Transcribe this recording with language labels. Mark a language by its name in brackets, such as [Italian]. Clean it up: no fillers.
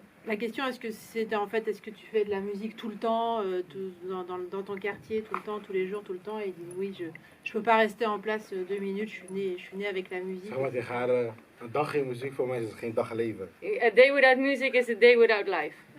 [French] La question, est-ce que tu fais de la musique tout le temps, dans ton quartier, tout le temps, tous les jours, tout le temps? Et il dit oui, je peux pas rester en place 2 minutes, je suis né avec la musique. [Dutch] Zeg maar tegen haar, een dag geen muziek voor mij is geen dag leven. [English] A day without music is a day without life.